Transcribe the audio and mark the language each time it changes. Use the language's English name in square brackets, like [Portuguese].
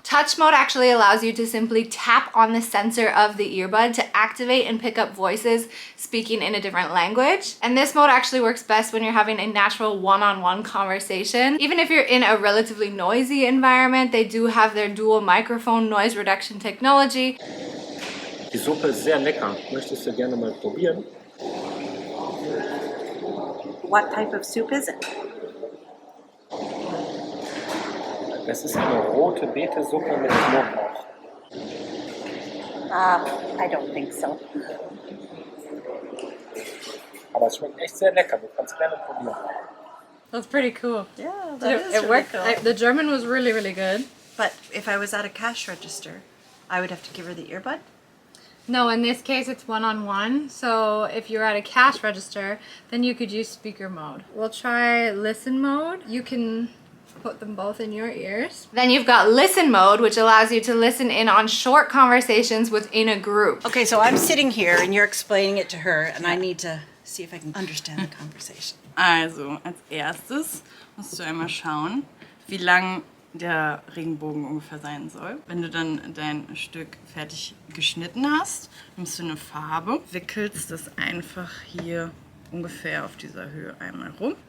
[English] Touch mode actually allows you to simply tap on the sensor of the earbud to activate and pick up voices speaking in a different language. And this mode actually works best when you're having a natural one-on-one conversation. Even if you're in a relatively noisy environment, they do have their dual microphone noise reduction technology. [German] Die Suppe ist sehr lecker. Möchtest du gerne mal probieren? [English] What type of soup is it? [German] Das ist eine rote Beetesuppe mit Knoblauch. [English] I don't think so. [German] Aber es schmeckt echt sehr lecker. Du kannst gerne probieren. [English] That's pretty cool. Yeah, that is it worked. really cool. The German was really, really good. But if I was at a cash register, I would have to give her the earbud? No, in this case it's one-on-one. So if you're at a cash register, then you could use speaker mode. We'll try listen mode. You can put them both in your ears. Then you've got listen mode, which allows you to listen in on short conversations within a group. Okay, so I'm sitting here and you're explaining it to her and I need to see if I can understand the conversation. [German] Also, als erstes musst du einmal schauen, wie lang der Regenbogen ungefähr sein soll. Wenn du dann dein Stück fertig geschnitten hast, nimmst du eine Farbe, wickelst das einfach hier ungefähr auf dieser Höhe einmal rum.